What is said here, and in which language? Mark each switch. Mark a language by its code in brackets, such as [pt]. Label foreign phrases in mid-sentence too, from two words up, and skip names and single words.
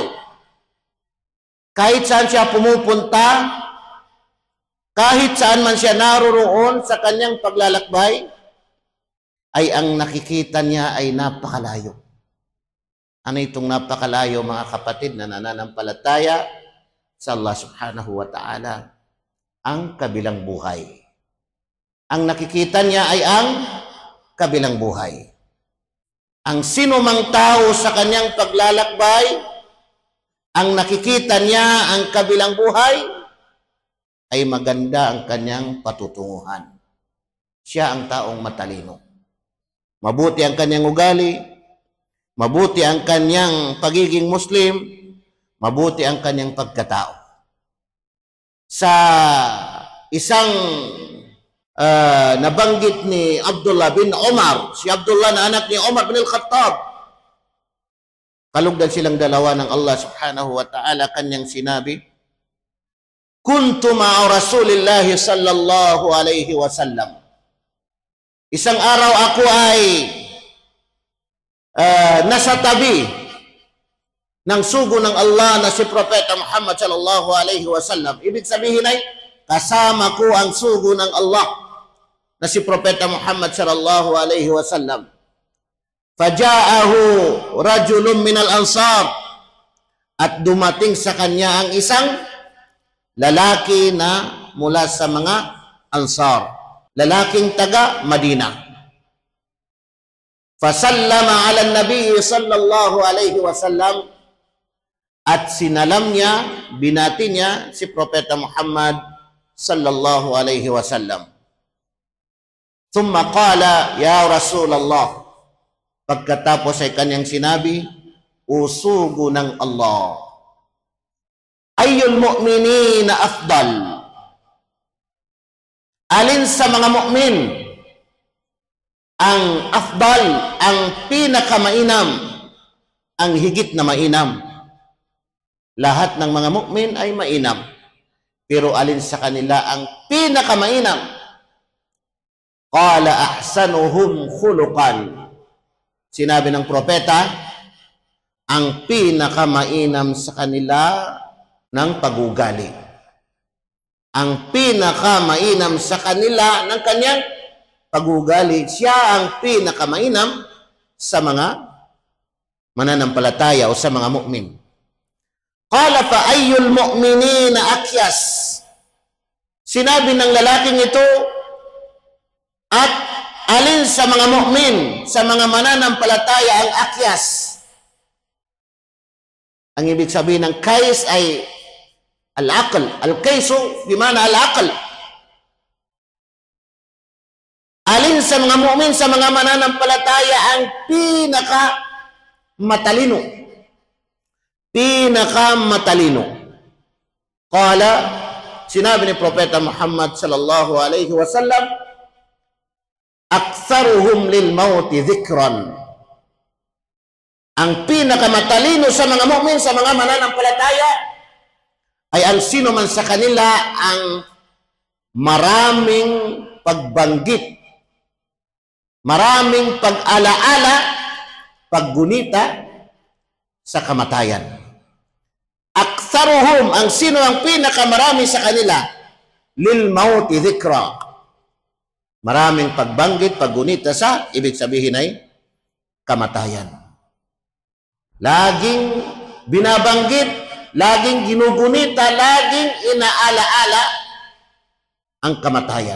[tl] Kahit saan siya pumupunta, kahit saan man siya naroroon sa kanyang paglalakbay, ay ang nakikita niya ay napakalayo. Ano itong napakalayo, mga kapatid na nananampalataya sa Allah [ar] سبحانه وتعالى? [tl] Ang kabilang buhay. Ang nakikita niya ay ang kabilang buhay. Ang sinumang tao sa kanyang paglalakbay, ang nakikita niya ang kabilang buhay, ay maganda ang kanyang patutunguhan. Siya ang taong matalino. Mabuti ang kanyang ugali, mabuti ang kanyang pagiging Muslim, mabuti ang kanyang pagkatao. Sa isang nabanggit ni Abdullah bin Umar, si Abdullah na anak ni Umar bin al-Khattab, kalugdan silang dalawa ng Allah [ar] سبحانه وتعالى, [tl] kanyang sinabi, [ar] "كنت مع رسول الله صلى الله عليه وسلم." [tl] Isang araw ako ay nasa tabi ng sugo ng Allah na si Propeta Muhammad [ar] صلى الله عليه وسلم. [tl] Ibig sabihin ay kasama ko ang sugo ng Allah na si Propeta Muhammad [ar] صلى الله عليه وسلم. فجاءه رجل من الأنصار, [tl] at dumating sa kanya ang isang lalaki na mula sa mga ansar, lalaking taga Madina. [ar] فسلم على النبي صلى الله عليه وسلم, [tl] at sinalam niya, binati niya si Propeta Muhammad [ar] صلى الله عليه وسلم. ثم قال يا رسول الله, [tl] pagkatapos ay kanyang sinabi, usugo ng Allah, [ar] أي المؤمنين أفضل, [tl] alin sa mga mu'min ang afdal, ang pinakamainam, ang higit na mainam? Lahat ng mga mu'min ay mainam, pero alin sa kanila ang pinakamainam? [ar] قال أحسنهم خلقا, [tl] sinabi ng propeta, ang pinakamainam sa kanila ng pagugali, ang pinakamainam sa kanila ng kanyang pagugali, siya ang pinakamainam sa mga mananampalataya o sa mga mu'min. [ar] قال فأي المؤمنين أكيس, [tl] sinabi ng lalaking ito, at alin sa mga mu'min, sa mga mananampalataya ang akyas? Ang ibig sabihin ng kais ay al-aql. [ar] الكيس بمعنى العقل. [tl] Alin sa mga mu'min, sa mga mananampalataya ang pinaka matalino. Pinakamatalino. Qala, sinabi ni Propeta Muhammad [ar] صلى الله عليه وسلم, أكثرهم للموت ذكرا. [tl] Ang pinakamatalino sa mga mu'min, sa mga mananampalataya, ay ang sino man sa kanila ang maraming pagbanggit, maraming pag-alaala, paggunita sa kamatayan. Aktsaruhum, ang sino ang pinakamarami sa kanila, [ar] للموت ذكرا. [tl] Maraming pagbanggit, paggunita sa, ibig sabihin ay kamatayan. Laging binabanggit, laging ginugunita, laging inaalaala ang kamatayan.